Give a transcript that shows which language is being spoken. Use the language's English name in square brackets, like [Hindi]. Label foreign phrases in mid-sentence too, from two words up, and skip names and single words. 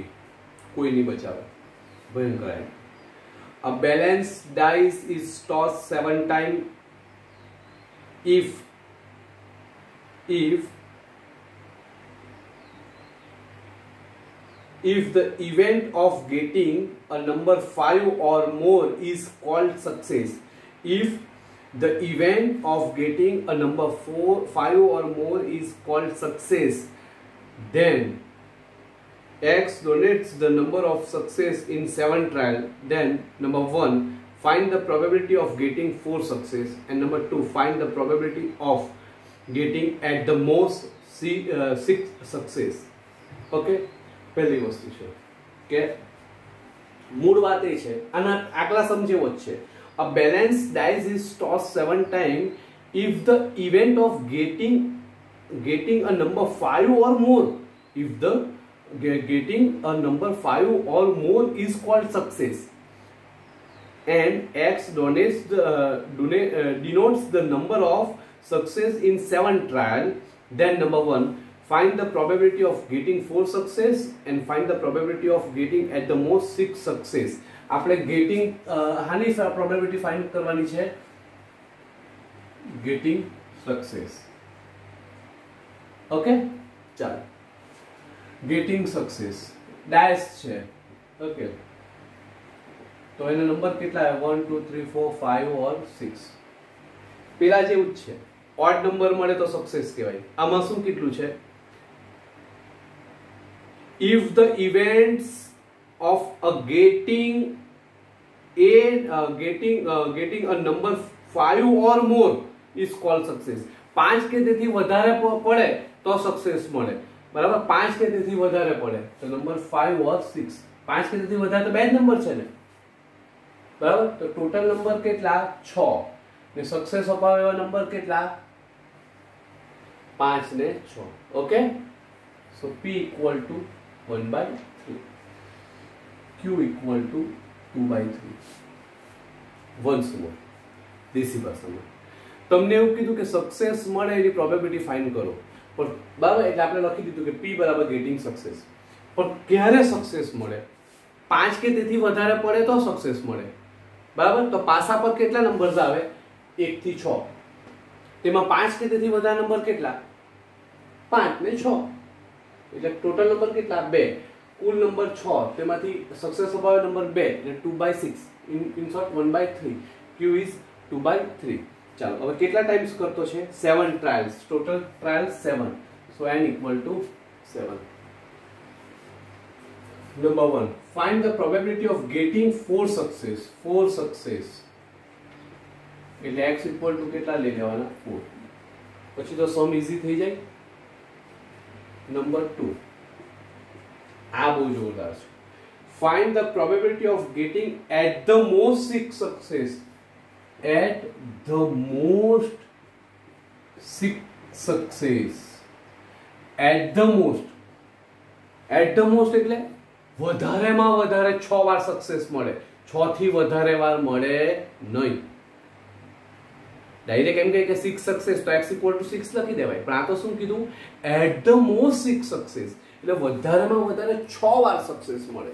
[Gujarati] કોઈ નહીં બચાવે ભયંકર આઈએમપી [English] a balanced dice is tossed 7 times if the event of getting a number 5 or more is called success. If the event of getting a number 5 or more is called success, then X donates the number of success in 7 trials. Then number 1, find the probability of getting 4 success, and number 2, find the probability of getting at the most 6 success. Okay. [Gujarati] પહેલી વસ્તુ છે કે મૂળ વાત એ છે આના આકલા સમજેવો જ છે [English] a balanced dice is tossed 7 times if the event of getting a number 5 or more if the getting a number 5 or more is called success and X denotes the number of success in 7 trials. Then number 1, find the probability of getting 4 success and find the probability of getting at the most 6 success. [Gujarati] આપણે getting હાની [English] probability find [Gujarati] કરવાની છે [English] getting success. [Gujarati] ઓકે ચાલો [English] getting success [Gujarati] ડાયસ છે ઓકે તો એનો નંબર કેટલા છે 1 2 3 4 5 or 6 પેલા જેવું જ છે [English] odd number [Gujarati] મળે તો સક્સેસ કહેવાય આમાં શું કેટલું છે [English] if the events of a getting a number 5 or more is called success [Gujarati] 5 કે તેથી વધારે પડે તો સક્સેસ મળે બરાબર 5 કે તેથી વધારે પડે તો નંબર 5 or 6 5 કે તેથી વધારે તો બે જ નંબર છે ને બરાબર તો ટોટલ નંબર કેટલા 6 ને સક્સેસ અપાવે એવા નંબર કેટલા 5 ને 6 [English] okay so P equal to 1/3 Q equal to 2/3 once more [Gujarati] દેશી ભાષામાં તમને એવું કીધું કે સક્સેસ મળે એની [English] probability find [Gujarati] કરો પણ બરાબર એટલે આપણે લખી દીધું કે P બરાબર [English] getting success [Gujarati] પણ ક્યારે સક્સેસ મળે 5 કે તેથી વધારે પડે તો સક્સેસ મળે બરાબર તો પાસા પર કેટલા નંબર્સ આવે 1 થી 6 તેમાં 5 કે તેથી વધારે નંબર કેટલા 5 ને 6 એટલે ટોટલ નંબર કેટલા 2 કુલ નંબર 6 તેમાંથી સક્સેસ અપાવે નંબર 2 એટલે 2/6 [English] in short [Gujarati] 1/3 [English] Q is 2/3 [Gujarati] ચાલો હવે કેટલા ટાઈમ્સ કરતો છે 7 [English] trials total trials 7 so n equal to 7 number 1 find the probability of getting 4 success એટલે x equal to [Gujarati] કેટલા લઈ લેવાના 4 પછી તો [English] some easy [Gujarati] થઈ જાય નંબર 2 આ બહુ જોરદાર છે [English] find the probability of getting at the most 6 success [Gujarati] at the most 6 success [English] at the most [Gujarati] એટલે વધારેમાં વધારે 6 વાર સક્સેસ મળે, 6 થી વધારે વાર મળે નહીં. ડાયરેક્ટ એમ કહે કે 6 સક્સેસ તો x = 6 લખી દેવાય, પણ આ તો શું કીધું? [English] at the most 6 success, [Gujarati] એટલે વધારેમાં વધારે 6 વાર સક્સેસ મળે.